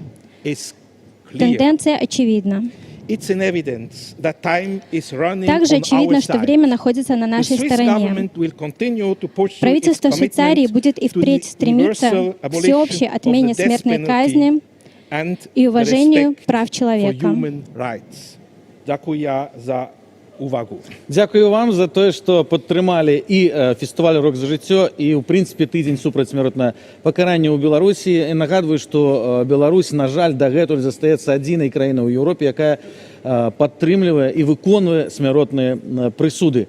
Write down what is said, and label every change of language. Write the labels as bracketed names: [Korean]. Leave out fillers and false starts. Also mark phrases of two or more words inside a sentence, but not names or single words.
[Russian] Тенденция очевидна. Также очевидно, что время находится на нашей стороне. Правительство Швейцарии будет и впредь стремиться к всеобщей отмене смертной казни и уважению прав человека. [Belarusian] Дякую вам за тое, што падтрымалі і фестываль «Рок за жыццё», і, ў прынцыпе, тыдзень супраць смяротнага пакарання ў Беларусі. І нагадваю, што Беларусь, на жаль, дагэтуль застаецца адзінай краінай у Еўропе, якая падтрымлівае і выконвае смяротныя прысуды.